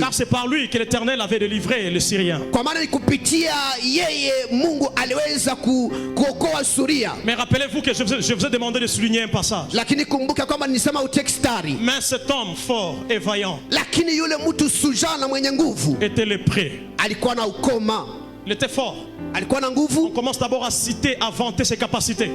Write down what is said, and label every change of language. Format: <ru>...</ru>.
<fr>car c'est par lui que l'Éternel avait délivré les Syriens.</fr> <sw>kwa maana ni kupitia yeye Mungu aliweza kuokoa Suria.</sw> <fr>Mais rappelez-vous que je vous ai demandé de souligner un passage.</fr> <sw>Lakini kumbuka kwamba nilisema utekstari.</sw> <fr>Mais cet homme fort et vaillant,</fr> <sw>Lakini yule mtu shujaa na mwenye nguvu</sw> <fr>était lépreux.</fr> <sw>alikuwa na ukoma.</sw> <fr>Il était fort.</fr> <sw>Alikuwa na</sw> <fr>On</fr> <sw>nguvu.</sw> <fr>commence d'abord à citer, à vanter ses capacités.</fr>